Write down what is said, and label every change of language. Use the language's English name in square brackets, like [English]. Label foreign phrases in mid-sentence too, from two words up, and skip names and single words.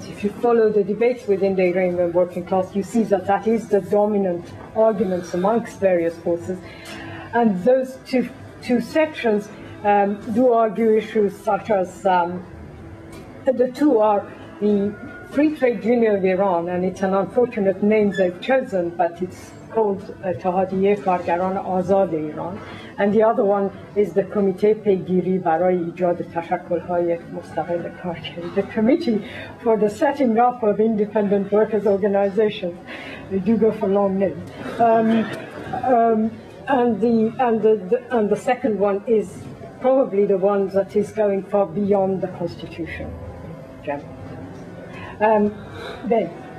[English] If you follow the debates within the Iranian working class, you see that that is the dominant arguments amongst various forces. And those two sections do argue issues such as the two are the Free Trade Union of Iran, and it's an unfortunate name they've chosen, but it's called [Persian] اتحادیه کارگران آزاد ایران, [English] and the other one is the Comité [Persian] پیگیری برای ایجاد تشکل‌های مستقل کارگری, [English] the Committee for the Setting Up of Independent Workers' Organizations. They do go for long names. And the second one is probably the one that is going far beyond the Constitution. Ben.